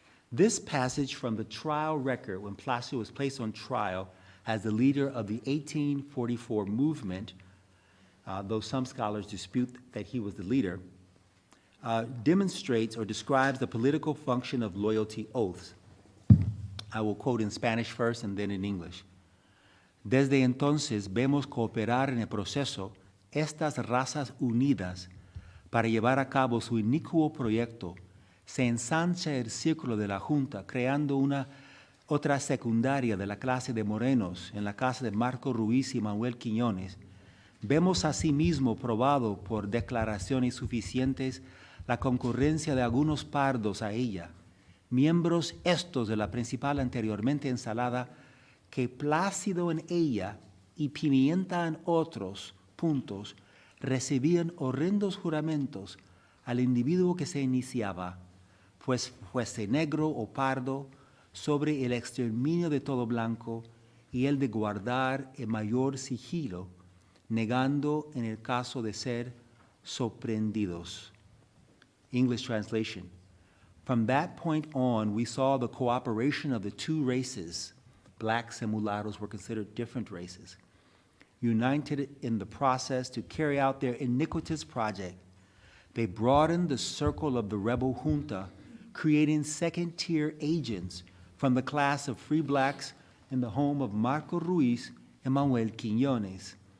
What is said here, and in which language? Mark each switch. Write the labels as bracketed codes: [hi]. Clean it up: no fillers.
[en] This passage from the trial record when Plácido was placed on trial as the leader of the 1844 movement, though some scholars dispute that he was the leader, demonstrates or describes the political function of loyalty oaths. I will quote in Spanish first and then in English. [es] Desde entonces vemos cooperar en el proceso estas razas unidas para llevar a cabo su inicuo proyecto. Se ensancha el círculo de la Junta, creando una otra secundaria de la clase de morenos en la casa de Marco Ruiz y Manuel Quiñones, vemos asimismo probado por declaraciones suficientes la concurrencia de algunos pardos a ella, miembros estos de la principal anteriormente ensalada, que Plácido en ella y Pimienta en otros puntos recibían horrendos juramentos al individuo que se iniciaba, pues fuese negro o pardo, sobre el exterminio de todo blanco y el de guardar el mayor sigilo, negando en el caso de ser sorprendidos. [en] English translation. From that point on, we saw the cooperation of the two races, blacks and mulattoes were considered different races, united in the process to carry out their iniquitous project. They broadened the circle of the rebel junta, creating second-tier agents from the class of free blacks in the home of Marco Ruiz and Manuel Quiñones.